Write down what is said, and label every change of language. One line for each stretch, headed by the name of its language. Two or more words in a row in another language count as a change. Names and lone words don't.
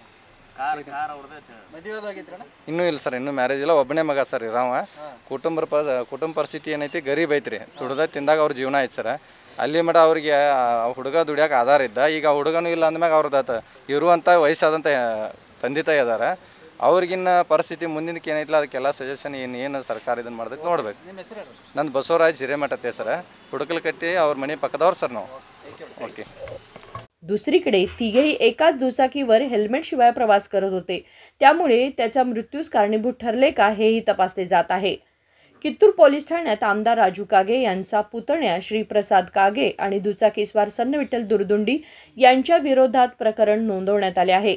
Kannada: ಇನ್ನೂ ಇಲ್ಲ ಸರ್ ಇನ್ನೂ ಮ್ಯಾರೇಜ್ ಇಲ್ಲ ಒಬ್ಬನೇ ಮಗ ಸರ್ ಇರಾವ ಕುಟುಂಬ ಪರಿಸ್ಥಿತಿ ಏನೈತಿ ಗರೀಬ್ ಐತ್ರಿ ದುಡ್ದ ತಿಂದಾಗ ಅವ್ರ ಜೀವನ ಐತೆ ಸರ್ ಅಲ್ಲಿ ಮಟ ಅವ್ರಿಗೆ ಹುಡುಗ ದುಡಿಯೋಕೆ ಆಧಾರ ಇದ್ದ ಈಗ ಹುಡುಗನೂ ಇಲ್ಲ ಅಂದ್ಮ್ಯಾಗ ಅವ್ರದ್ದು ಇರುವಂಥ ವಯಸ್ಸಾದಂಥ ತಂದೆ ತಾಯಿ ಅದಾರ ಅವ್ರಿಗಿನ್ನ ಪರಿಸ್ಥಿತಿ ಮುಂದಿನಕ್ಕೆ ಏನೈತಿಲ್ಲ ಅದಕ್ಕೆಲ್ಲ ಸಜೆಷನ್ ಏನು ಸರ್ಕಾರ ಇದನ್ನು ಮಾಡ್ಬೇಕು ನೋಡ್ಬೇಕು ನಂದು बसवराज हिरेमठ सर पुडकलकट्टी ಅವ್ರ ಮನೆ ಪಕ್ಕದವ್ರು ಸರ್ ನಾವು ओके।
Marathi: दुसरीकडे तिघेही एकाच दुचाकीवर हेल्मेट शिवाय प्रवास करत होते, त्यामुळे त्याचा मृत्यूस कारणीभूत ठरले का हेही तपासले जात आहे। कित्तूर पोलीस ठाण्यात आमदार राजू कागे यांचा पुतण्या श्री प्रसाद कागे आणि दुचाकीस्वार सण विठ्ठल दुर्दुंडी यांच्या विरोधात प्रकरण नोंदवण्यात आले आहे।